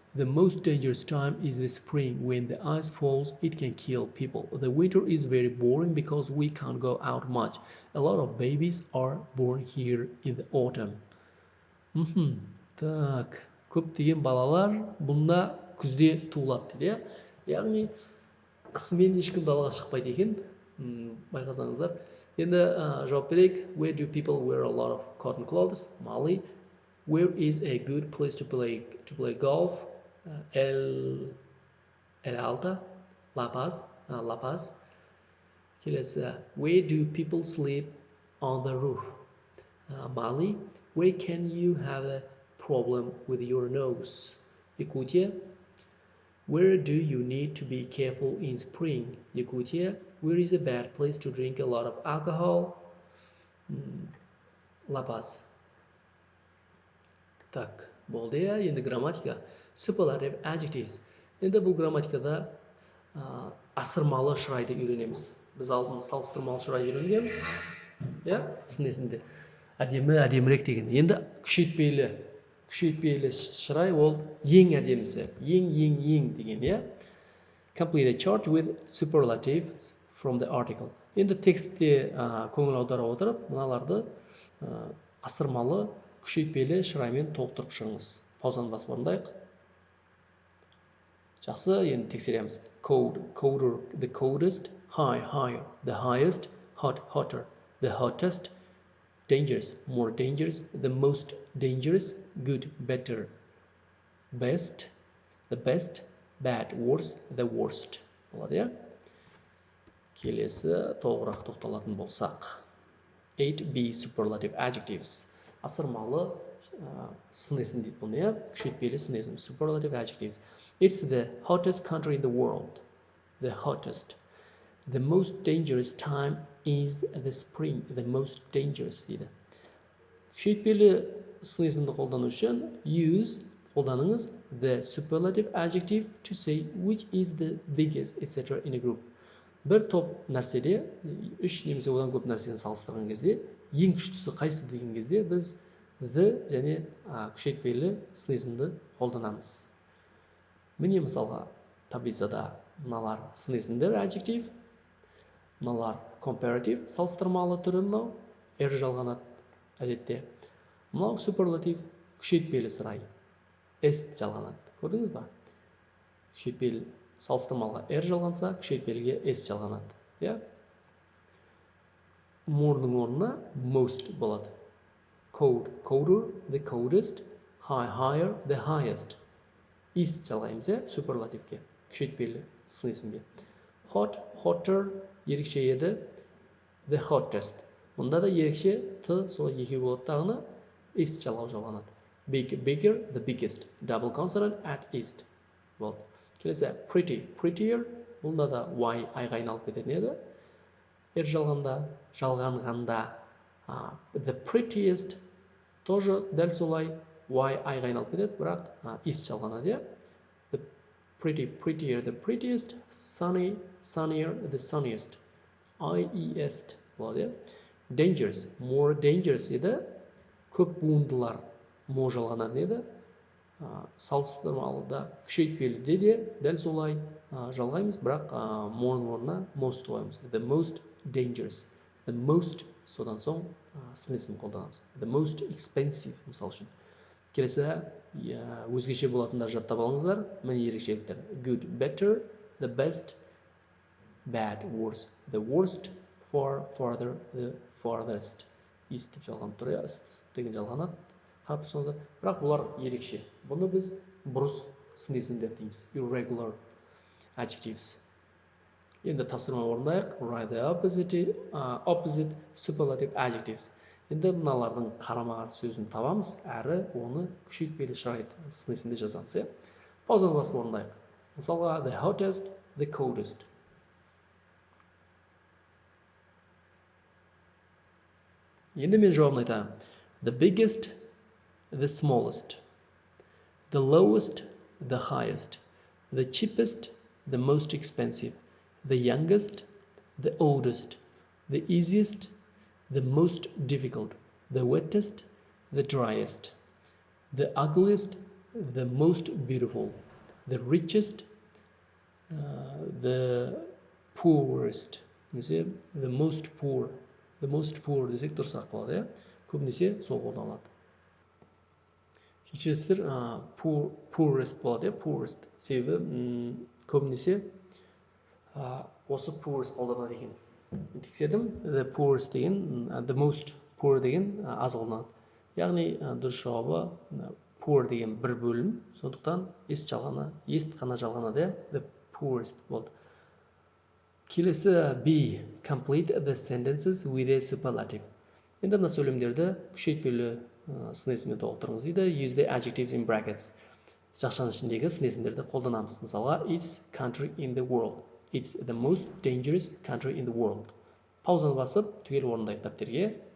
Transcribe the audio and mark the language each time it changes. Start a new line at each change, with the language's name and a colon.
English: The most dangerous time is the spring. When the ice falls, it can kill people. The winter is very boring because we can't go out much. A lot of babies are born here in the autumn.
Kazakh: Так, көптеген балалар бұнда күзде туылады дейді. Яғни қысымен ешкім далаға шықпайды екен. Байқасаңыздар. Енді жауап берейік.
English: Where do people wear a lot of cotton clothes? Mali. Where is a good place to play golf? El Alta. La Paz. Kelesi. Where do people sleep on the roof? Mali. Where can you have a problem with your nose? Yakutia. Where do you need to be careful in spring? Yakutia. Where is a bad place to drink a lot of alcohol? La Paz.
Kazakh: Так, болды я. Енді грамматика.
English: Superlative adjectives.
Kazakh: Енді бұл грамматикада асырмалы шырайды үйренеміз. Біз алдын салыстырмалы шырай үйренгенбіз. Сын есінде. Әдемірек деген. Енді күшейтпелі шырай ол ең әдемісі. Ең деген.
English: Complete a chart with superlatives from the article.
Kazakh: Енді текстте көңіл аудара отырып, мыналарды асырмалы, күшейтпелі шыраймен толықтырып шығыңыз. Паузаны басып орындайық. Жақсы, енді тексереміз.
English: Cold, colder, the coldest, high, higher, the highest, hot, hotter, the hottest, dangerous, more dangerous, the most dangerous, good, better, best, the best, bad, worse, the worst.
Kazakh: Болады, иә? Келесі толығырақ тоқталатын болсақ.
English: 8b superlative adjectives.
Kazakh: Асырмалы сын есім дейді бұны, иә? Күшейтпелі сын есім.
English: Superlative adjectives. It's the hottest country in the world. The hottest. The most dangerous time is the spring. The most dangerous дейді.
Kazakh: Күшейтпелі сын есімді қолдану үшін
English: use
Kazakh: қолданыңыз
English: the superlative adjective to say which is the biggest, etc. in a group.
Kazakh: Бір топ нәрседе, үш немесе одан көп нәрсені салыстырған кезде, ең күштісі қайсы деген кезде біз the және күшейтпелі сын есімді қолданамыз. Міне мысалға таблицада мыналар сын есімдер adjective, мыналар comparative, салыстырмалы түрі мынау, жалғанады әдетте. Мынау superlative, күшейтпелі сұрай, s жалғанады. Көрдіңіз ба? Күшейтпелі салыстырмалыға жалғанса, күшейтпеліге s жалғанады.
English: Yeah?
Kazakh: More'ның орнына most болады.
English: Cold, colder, the coldest, high, higher, the highest.
Kazakh: Is жалғаймыз, superlative-ке, күшейтпелі сын есімге.
English: Hot, hotter,
Kazakh: ерекше еді,
English: the hottest.
Kazakh: Мұнда да ерекше т сол екеу болады тағына is жалғау жалғанады.
English: Big, bigger, the biggest. Double consonant at east.
Kazakh: Болды.
English: Келесі pretty, prettier.
Kazakh: Бұнда да y айға айналып кететін еді. Жалғанғанда
English: the prettiest
Kazakh: тоже дәл солай y айға айналып кетеді, бірақ is жалғанады.
English: The pretty, prettier, the prettiest. Sunny, sunnier, the sunniest. I-E-S болады. Dangerous, more dangerous еді.
Kazakh: Көп буындылар мо жалғанады еді. Салыстырмалыда күшейтпеліде де дәл солай жалғаймыз, бірақ моның орнына most қоямыз.
English: The most dangerous, the most,
Kazakh: содан соң сын есім қолданамыз.
English: The most expensive, мысал үшін.
Kazakh: Келесі өзгеше болатындар жаттап алыңыздар. Міне ерекшеліктер.
English: Good, better, the best, bad, worse, the worst, far, farther, the farthest.
Kazakh: Is деп жалғанып тұр, деген жалғанады. Қарап тұрсаңыздар, бірақ бұлар ерекше. Бұны біз бұрыс сын есімдер дейміз.
English: Irregular adjectives.
Kazakh: Енді тапсырма орындайық.
English: Write the opposite superlative adjectives.
Kazakh: Енді мыналардың қарама-қарсы сөзін табамыз, әрі оны күшейтпелі шарайт сын есімде жазамыз. Паузаны басып орындайық. Мысалға,
English: the hottest, the coldest.
Kazakh: Енді мен жауабын айтамын.
English: The biggest, the smallest. The lowest, the highest. The cheapest, the most expensive. The youngest, the oldest. The easiest, the most difficult. The wettest, the driest. The ugliest, the most beautiful. The richest, the poorest. The most poor. The most poor
Kazakh: десек дұрысырақ болады, көбінесе сол қолданылады. Кешіресіздер, poorest болады, poorest. Себебі көбінесе осы poorest қолданады екен. Тексердім,
English: the poorest
Kazakh: деген,
English: the most poor
Kazakh: деген аз қолданады. Яғни дұрыс жауабы poor деген бір бөлім, сондықтан est қана жалғанады,
English: the poorest
Kazakh: болды. Келесі B.
English: Complete the sentences with a superlative.
Kazakh: Енді мына сөйлемдерді күшейтпелі сын есіммен толықтырыңыз дейді.
English: Use the adjectives in brackets.
Kazakh: Жақшаның ішіндегі сын есімдерді қолданамыз.
English: Мысалға, it's country in the world. It's the most dangerous country in the world.
Kazakh: Паузаны басып, түгел орындайық дәптерге.